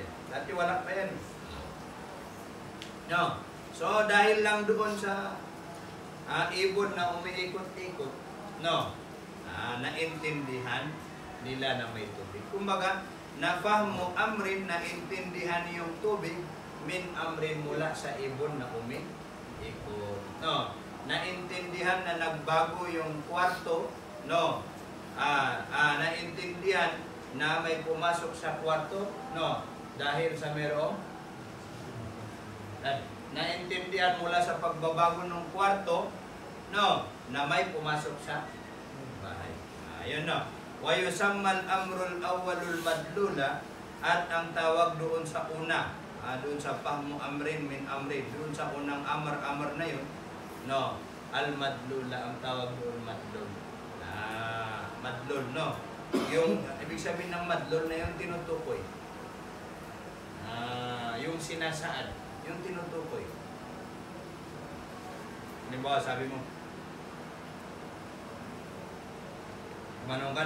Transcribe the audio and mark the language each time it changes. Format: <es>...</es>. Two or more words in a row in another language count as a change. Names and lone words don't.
<tl>Dati wala pa yan. So, dahil lang doon sa ibon na umiikot-ikot, naintindihan nila na may tubig. Kumbaga,</tl> <ar>فهم أمرا,</ar> <tl>naintindihan yung tubig,</tl> <ar>من أمر</ar> <tl>mula sa ibon na umiikot. Naintindihan na nagbago yung kwarto, naintindihan na may pumasok sa kwarto, dahil sa merong naintindihan mula sa pagbabago ng kwarto, no, na may pumasok sa bahay. Ayun no.</tl> <ar>ويسمى الأمر الأول المدلول,</ar> <tl>at ang tawag doon sa una, doon sa</tl> <ar>فهم أمر من أمر,</ar> <tl>doon sa unang amar na yun,</tl> <ar>no, المدلول,</ar> <tl>ang tawag doon madlul. Madlul, no. Yung ibig sabihin ng madlul na yung tinutukoy. Yung sinasaad, yung tinutukoy. Halimbawa, sabi mo, manong ka na.</tl>